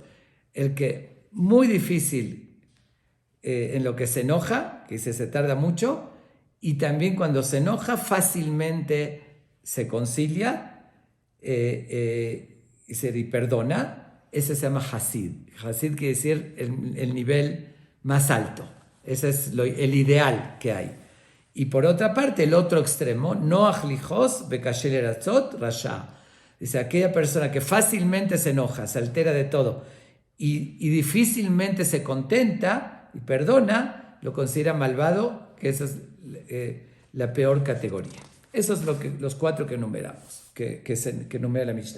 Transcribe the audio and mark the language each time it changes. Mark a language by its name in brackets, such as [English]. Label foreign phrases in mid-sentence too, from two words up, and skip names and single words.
[Spanish] El que muy difícil en lo que se enoja, que se tarda mucho, y también cuando se enoja fácilmente se concilia y perdona. Ese se llama Hasid. Hasid quiere decir el nivel más alto. Ese es el ideal que hay. Y por otra parte, el otro extremo, [Hebrew] נוח לכעוס וקשה לרצות רשע. [Spanish] Dice, aquella persona que fácilmente se enoja, se altera de todo y difícilmente se contenta y perdona, lo considera malvado, que esa es la peor categoría. Esos son los 4 que enumeramos, que enumera la Mishnah.